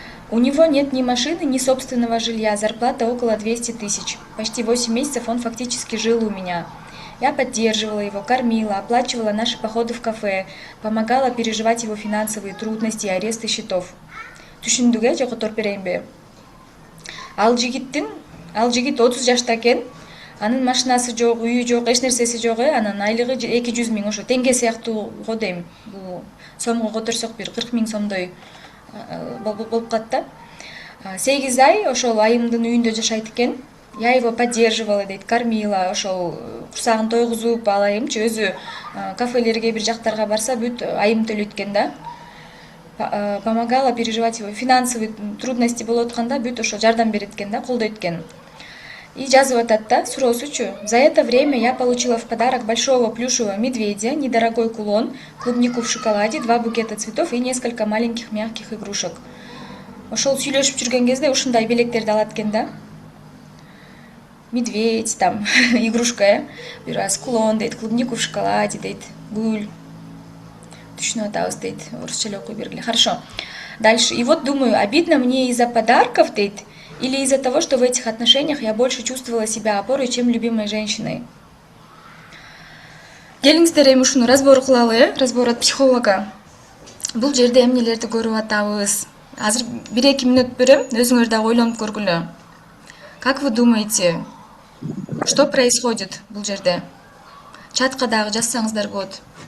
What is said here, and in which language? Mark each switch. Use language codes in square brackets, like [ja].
[ru] У него нет ни машины, ни собственного жилья, зарплата около 200 тысяч. Почти 8 месяцев он фактически жил у меня. Я поддерживала его, кормила, оплачивала наши походы в кафе, помогала переживать его финансовые трудности и аресты счетов. [ky] Түшүндүк, же которуп берейинби? Ал жигит 30 жашта экен, анын машинасы жок, үйү жок, эч нерсеси жок, анан айлыгы 200 000, ошо теңге сыяктуу го дейм. Бул сомго которсок бир 40 000 сомдой болуп калат да. 8 ай ошол айымдын үйүндө жашайт экен. [ru] Я его поддерживала [ky] дейт, кормила, ошол курсагын тойгузуп, ал айымчы өзү кафелерге бир жактарга барса бүт айым төлөйт экен да. [ru] Помогала переживать его финансовый трудности [ky] болуп атканда бүт ошо жардам берет экен да, колдойт экен. [ru] И [ky] жазып атат да, суроосучу: [ru] за это время я получила в подарок большого плюшевого медведя, недорогой кулон, клубнику в шоколаде, 2 букета цветов и несколько маленьких мягких игрушек. [ky] Ошол сүйлөшүп жүргөн кезде ушундай белектерди алат экен да. [ru] Медведь, там, игрушка, [ky] бир [ru] раз кулон дейт, клубнику в шоколаде дейт, гүл. [ky] Түшүнүп атабыз дейт, орусча эле окуй бергиле. [ru] Хорошо. Дальше. И вот думаю, обидно мне из-за подарков дейт, или из-за того, что в этих отношениях я больше чувствовала себя опорой, чем любимой женщиной. [ky] Келиңиздер эми ушуну разбор кылалы, [ru] разбор от психолога. [ky] Бул жерде эмнелерди көрүп атабыз? Азыр 1-2 мүнөт берем, өзүңөр да ойлонуп көргүлө. [ru] Как вы думаете, что происходит [ky] бул жерде? Чатка дагы жазсаңыздар болот.